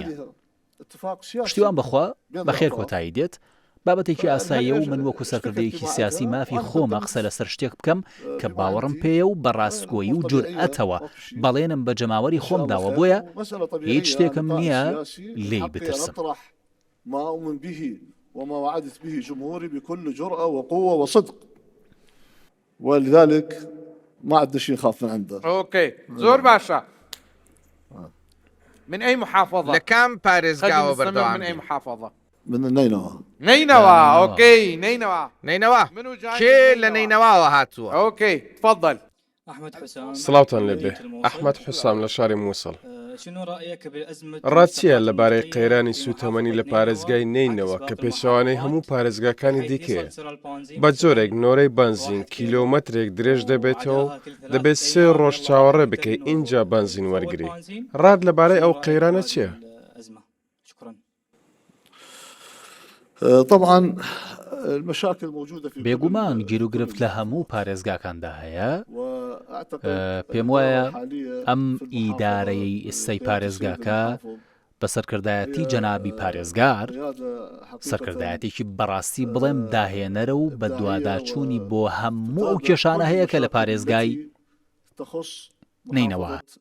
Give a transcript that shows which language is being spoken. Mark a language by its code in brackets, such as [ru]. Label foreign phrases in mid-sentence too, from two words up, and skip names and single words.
[ckb] پشتیوان بەخوا بەخێر کۆتایی دێت. بابەتێکی ئاساییە و من وەکو سەرکردەیەکی سیاسی مافی خۆمە قسە لەسەر شتێک بکەم کە باوەڕم پێیە و بەڕاستگۆیی و جورئەتەوە بەڵێنم بە جەماوەری خۆمداوە، بۆیە هیچ شتێکم نییە لێی بترسم. [ar] وما وعدت به جمهوري بكل جرأة وقوة وصدق، ولذلك ما عندنا شيء نخاف من عنده. اوكي [ckb] زور باشا. [ar] من اي محافظة؟ [ckb] لكام باريزگاوە بەردەوام [ar] من اي محافظة؟ من النينوى. نينوى. اوكي نينوى. منو جاي؟ [ckb] كي لنينوى هاتوا. [ar] اوكي تفضل. أحمد حسام. [ckb] سڵاوتان لێبێ. ئەحمەد حوسام لە شاری مووسڵ. [ar] شنو رأيك بأزمة؟ [ckb] ڕاتچیە لەبارەی قەیرانی سوتەمەنی لە پارێزگای نینەوە کە پێچەوانەی هەموو پارێزگاکانی دیکەیە. بە جۆرێک نۆرەی بنزین کیلۆمەترێک درێژ دەبێتەوە دەبێت 3 ڕۆژ چاوەڕێ بکەی اینجا بنزین وەرگری. ڕاد لەبارەی ئەو قەیرانە چییە؟ [ar] طبعا المشاكل موجودة في [ckb] بێگومان گیر و گرفت لە هەموو پارێزگاکاندا هەیە. پێم وایە ئەم ئیدارەی ئێستای پارێزگاکە بە سەرکردایەتی جەنابی پارێزگار سەرکردایەتێکی بەڕاستی بڵێم داهێنەرە و بە دوواداچوونی بۆ هەموو ئەو کێشانە هەیە کە لە پارێزگای نینەوە